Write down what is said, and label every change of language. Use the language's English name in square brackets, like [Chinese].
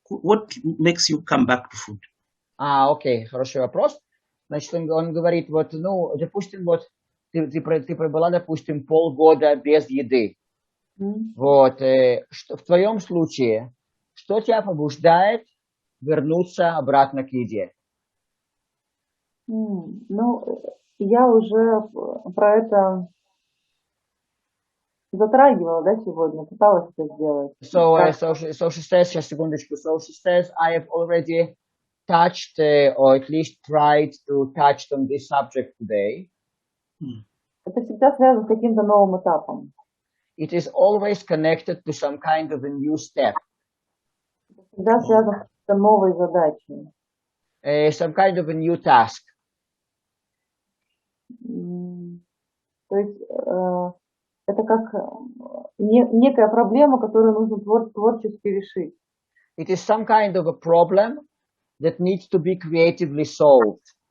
[English] What makes you come back to food? [Russian] Окей, хороший вопрос. Значит, он говорит, вот, ну, допустим, вот, ты пробыла, допустим, полгода без еды. Вот, в твоем случае, что тебя побуждает вернуться обратно к еде? Ну, я уже про это затрагивала, да, сегодня, пыталась это сделать. [English] So she says, [Russian] сейчас секундочку, [English] so she says, I have already touched, or at least tried to touch on this subject today. [Russian] Это всегда связано с каким-то новым этапом. [English] It is always connected to some kind of a new step. [Russian] Это всегда связано с какой-то новой задачей. [English] Some kind of a new task. [Russian] То есть это как некая проблема, которую нужно творчески решить. [English] It is some kind of a problem that needs to be creatively solved.